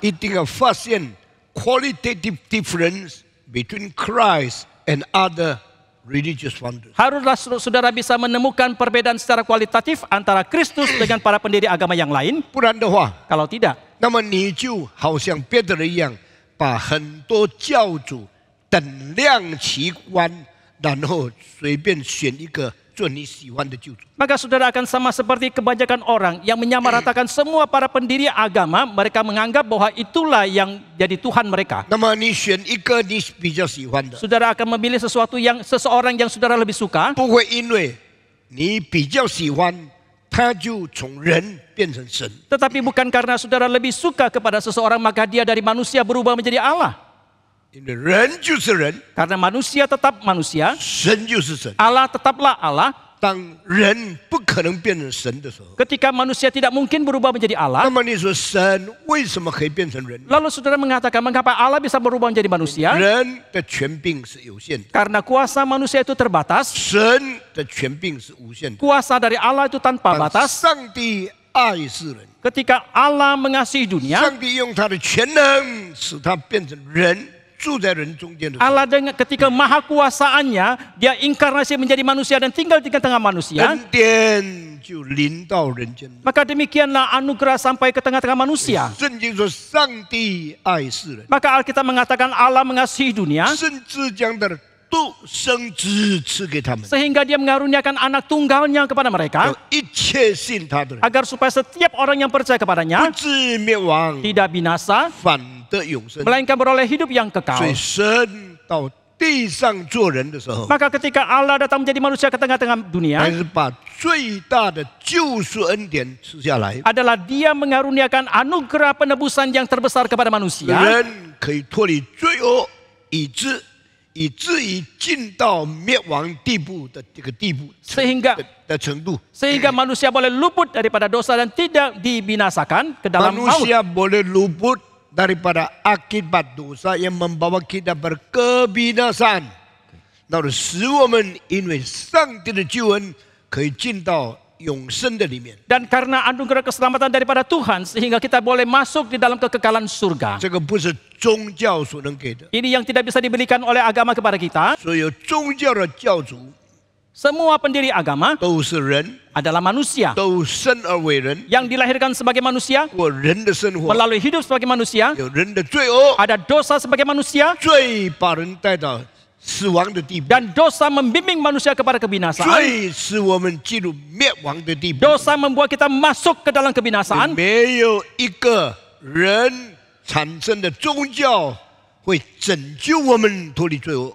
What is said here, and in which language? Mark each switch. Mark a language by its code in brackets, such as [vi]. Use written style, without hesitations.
[zh] 一定要发现 [en] qualitative difference between Christ and other religious founders. [id] haruslah saudara bisa menemukan perbedaan secara kualitatif antara Kristus dengan para pendiri agama yang lain. [zh] 不然的话， [id] Kalau tidak, [zh] 那么你就好像别的人一样，把很多教主等量齐观，然后随便选一个做你喜欢的救主。 [id] maka saudara akan sama seperti kebanyakan orang yang menyamaratakan semua para pendiri agama. Mereka menganggap bahwa itulah yang jadi Tuhan mereka. [zh] 那么你选一个你比较喜欢的， [id] Saudara akan memilih seseorang yang saudara lebih suka, [zh] 不会因为你比较喜欢，他就从人变成神。 [id] tetapi bukan karena saudara lebih suka kepada seseorang maka dia dari manusia berubah menjadi Allah. [zh] 因为人就是人， [id] Karena manusia tetap manusia, [zh] 神就是神。 [id] Allah tetaplah Allah. [zh] 当人不可能变成神的时候， [id] Ketika manusia tidak mungkin berubah menjadi [zh] 那 [id] Allah, [zh] 么你说神为什么可以变成人？ [id] lalu saudara mengatakan mengapa Allah bisa berubah menjadi manusia? [zh] 人的权柄是有限的， [id] Karena kuasa manusia itu terbatas, [zh] 神的权柄是无限的。 [id] kuasa dari Allah itu tanpa [zh] 当 [id] batas. [zh] 上帝爱世人， [id] Ketika Allah mengasihi dunia, [zh] 上帝用他的全能使他变成人，住在人中间的时候， [id] Allah dengan ketika maha kuasaannya, dia inkarnasi menjadi manusia dan tinggal di tengah manusia. [zh] 恩典就临到人间。 [id] Maka demikianlah anugerah sampai ke tengah-tengah manusia. [zh] 圣经说，上帝爱世人， [id] Maka Alkitab mengatakan Allah mengasihi dunia [zh] 甚至将他的独生子赐给他们， [id] sehingga dia mengaruniakan anak tunggalnya kepada [zh] 有 [id] mereka [zh] 一切信他的人， [id] agar supaya setiap orang yang percaya [zh] 不 [id] kepadanya [zh] 至灭亡， [id] tidak binasa [zh] 反得永生。 [id] melainkan beroleh hidup yang [zh] 所 [id] kekal. [zh] 以神到地上做人的时候， [id] Maka ketika Allah datang menjadi manusia ke tengah-tengah [zh] 还 [id] dunia [zh] 是把最大的救赎恩典赐下来， [id] adalah dia mengaruniakan anugerah penebusan yang terbesar kepada manusia [zh] 人可以脱离罪恶，以至于进到灭亡地步的这个地步 [id] sehingga [zh] 的程度。 [id] sehingga manusia boleh luput daripada dosa dan tidak dibinasakan ke dalam maut. Manusia boleh luput daripada akibat dosa yang membawa kita berkebinasaan， [zh] 那么使我们因为上帝的救恩可以进到永生的里面。 [id] Dan karena anugerah keselamatan daripada Tuhan sehingga kita boleh masuk di dalam kekekalan surga. [zh] 这个不是宗教所能给的， [id] Ini yang tidak bisa diberikan oleh agama kepada kita. [zh] 所有宗教的教主 [id] Semua pendiri agama [zh] 都是人， [id] adalah manusia [zh] 都生而为人， [id] yang dilahirkan sebagai manusia, [zh] 过人的生活， [id] melalui hidup sebagai manusia, [zh] 有人的罪恶， [id] ada dosa sebagai manusia, [zh] 罪把人带到死亡的地步， [id] dan dosa membimbing manusia kepada kebinasaan. [zh] 罪使我们进入灭亡的地步。 [id] Dosa membuat kita masuk ke dalam kebinasaan. [zh] 没有一个人产生的宗教会拯救我们脱离罪恶。